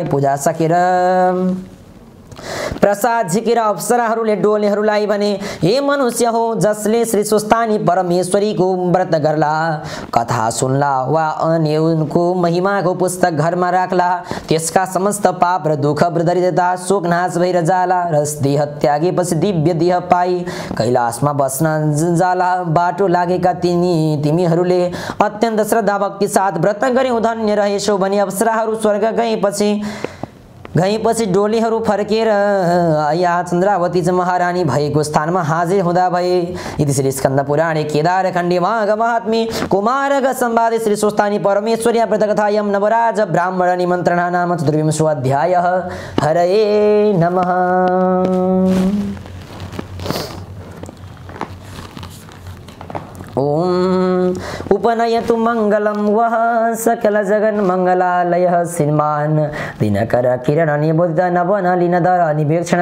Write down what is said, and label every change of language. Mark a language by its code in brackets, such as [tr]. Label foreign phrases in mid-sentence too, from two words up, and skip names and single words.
[ne] पूजा सकेर प्रसाद झिकेर अप्सराहरूले डोलीहरूलाई भने, हे मनुष्य हो, जसले श्री स्वस्थानी परमेश्वरीको व्रत गर्ला, कथा सुन्ला वा अन्य उनको महिमाको पुस्तक घरमा राख्ला, त्यसका समस्त पाप र दुःख दरिद्रता शोक नाश भएर जाला र देह त्यागेपछि दिव्य देह पाई कैलाशमा बस्न जाला। बाटो लागेका तिमीहरूले अत्यन्त श्रद्धा भक्ति साथ व्रत गर्यौ धन्य रहेछौ भने अप्सराहरू स्वर्ग गएपछि डोलीहरू फर्केर यहाँ चन्द्रावती महारानी भएको स्थानमा हाजिर हुँदा भए। [sa] इति श्री स्कन्द पुराणे केदारखण्डे माघ महात्म्ये कुमारक संवादे श्री स्वस्थानी परमेश्वरी व्रतकथायां नवराज ब्राह्मण निमन्त्रणा नाम 24 अध्यायः। हरये नमः। ओम उपनयतु मंगलम वह सकल जगन मंगलालय श्रीमान दिनकर किरण निबोधित नवनलिनधर निवेक्षण